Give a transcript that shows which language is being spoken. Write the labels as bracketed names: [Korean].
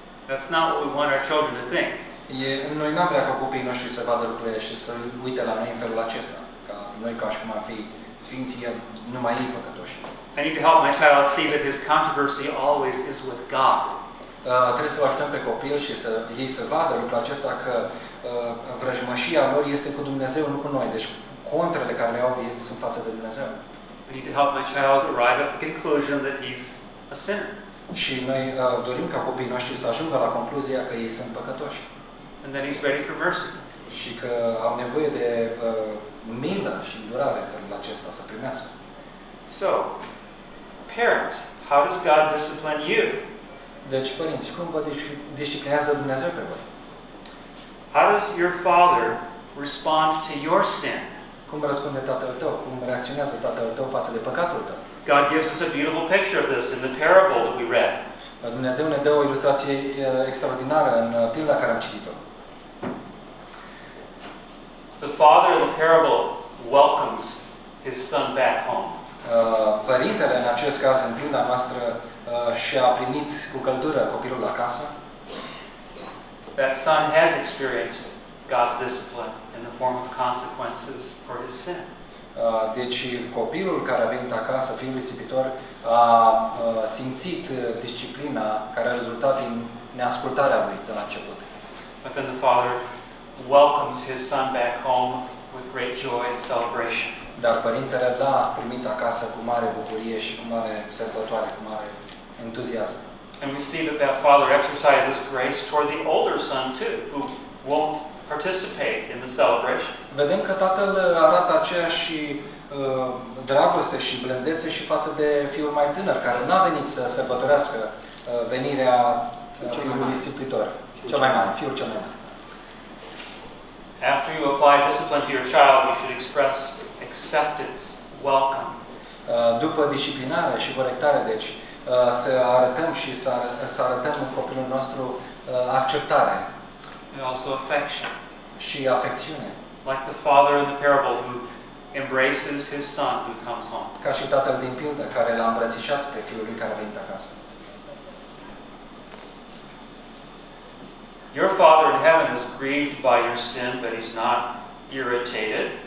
[English] That's not what we want our children to think. [Romanian] Noi n-am vrea ca copiii noștri să vadă lucrurile și să uite la noi în felul acesta. Ca noi, ca și cum ar fi sfinții, iar numai ei păcătoși. [English] I need to help my child see that his controversy always is with God. [Romanian] Trebuie să-l ajutăm pe copil și să ei să vadă lucrul acesta că vrăjmășia lor este cu Dumnezeu, nu cu noi. Deci contrele care le au sunt față de Dumnezeu. [English] I need to help my child arrive at the conclusion that he's a sinner. [Romanian] Și noi dorim ca copiii noștri să ajungă la concluzia că ei sunt păcătoși. [English] And that he's ready for mercy. [Romanian] Și că au nevoie de milă și îndurare pentru acesta să primească. [English] So, parents, how does God discipline you? [Romanian] Deci, părinți, cum vă disciplinează Dumnezeu pe voi? [English] How does your father respond to your sin? [Romanian] Cum răspunde tatăl tău? Cum reacționează tatăl tău față de păcatul tău? [English] God gives us a beautiful picture of this in the parable that we read. [Romanian] Dumnezeu ne dă o ilustrație extraordinară în pilda care am citit-o. [English] The father in the parable welcomes his son back home. [Romanian] Părintele în acest caz, în pilda noastră, și-a primit cu căldură copilul acasă. [English] That son has experienced God's discipline in the form of consequences for his sin. [Romanian] Deci copilul care a venit acasă, fiind risipitor, a simțit disciplina care a rezultat din neascultarea lui de la început. [English] But then the father welcomes his son back home with great joy and celebration. [Romanian] Dar părintele l-a primit acasă cu mare bucurie și cu mare sărbătoare, cu mare entuziasm. [English] And we see that father exercises grace toward the older son too, who won't participate in the celebration. [Romanian] Vedem că tatăl arată aceeași dragoste și blândețe și față de fiul mai tânăr, care n-a venit să sărbătorească venirea fiului risipitor. Fiul cel mai mare. [English] After you apply discipline to your child, you should express acceptance, welcome. [Romanian] După disciplinare și corectare, deci, să arătăm și să arătăm în copilul nostru acceptare. [English] And also affection. [Romanian] Și afecțiune. [English] Like the father in the parable who embraces his son who comes home. [Romanian] Ca și tatăl din pildă care l-a îmbrățișat pe fiul lui care a venit acasă. [English] Your father in heaven is grieved by your sin, but he's not irritated.